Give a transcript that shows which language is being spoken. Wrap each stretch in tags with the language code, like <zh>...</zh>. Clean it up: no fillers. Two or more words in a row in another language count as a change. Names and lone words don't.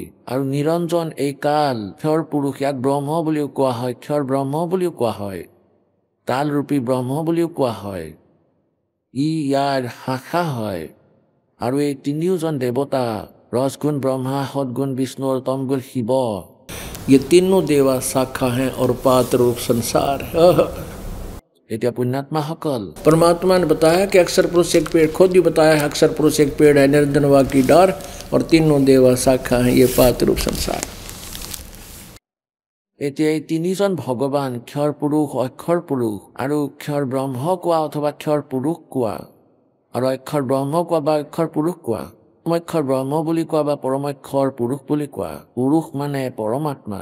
<as>আৰু নিৰঞ্জন এই কাল ক্ষৰ পুৰুষ, ইয়াক ব্ৰহ্ম বুলিও কোৱা হয়, ক্ষৰ ব্ৰহ্ম বুলিও কোৱা হয়, তালৰূপী ব্ৰহ্ম বুলিও কোৱা হয়। ইয়াৰ শাখা হয়। আৰু এই তিনিওজন দেৱতা, ৰজগুণ ব্ৰহ্মা, সদগুণ বিষ্ণু আৰু তমগুণ শিৱ,</as> <hi>ये तीनों देवा शाखा हैं और पात रूप संसार है।</hi> <as>এতিয়া पुण्यात्माসকल,</as> <hi>परमात्मा ने बताया कि अक्षर पुरुष एक पेड़, खुद ही बताया है अक्षर पुरुष एक पेड़ है, निर्धनवा की डार, और तीनों देवा शाखा हैं, ये पात रूप संसार।</hi> <as>এতিয়া এই তিনিজন ভগৱান, ক্ষৰ পুৰুষ, অক্ষৰ পুৰুষ আৰু ক্ষৰ ব্ৰহ্ম কোৱা অথবা ক্ষৰ পুৰুষ কোৱা, আৰু অক্ষৰ ব্ৰহ্ম কোৱা বা অক্ষৰ পুৰুষ কোৱা, পৰমক্ষৰ ব্ৰহ্ম বুলি কোৱা বা পৰমক্ষৰ পুৰুষ বুলি কোৱা। পুৰুষ মানে পৰমাত্মা।</as>